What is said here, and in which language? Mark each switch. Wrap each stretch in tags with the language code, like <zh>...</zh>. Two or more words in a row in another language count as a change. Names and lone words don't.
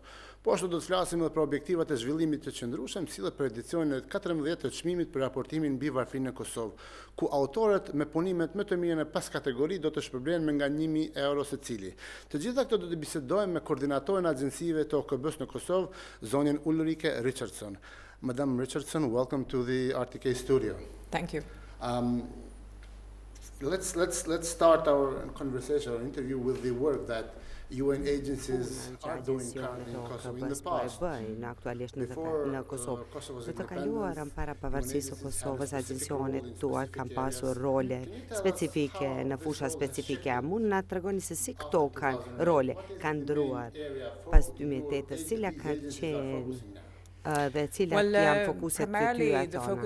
<sq>Po ashtu do të flasim edhe për objektivat e zhvillimit të qëndrueshëm, si dhe për edicionin e 14 të çmimit për raportimin mbi varfërinë në Kosovë, ku autorët me punimet më të mira në 5 kategori do të shpërblehen me nga 1.000 euro secili. Të gjitha këto do të bisedojmë me koordinatorin e Agjencive të Okb-Së në Kosovë, Zonjën Ulrike Richardson.</sq> <en>Madam Richardson, welcome to the RTK studio. Thank you. Let's start our conversation, our interview with the work that UN agencies are doing currently in Kosovo. In the past,</en> <sq>në Kosovë. Në të kaluarën para pavarësisë së Kosovës, agjencionet tuaj kanë pasur role specifike në fusha specifike. Mund na tregoni se si këto kanë role, kanë ndruar pas 2008, cila kanë qenë dhe cilat janë fokuset të tyja tona.</sq>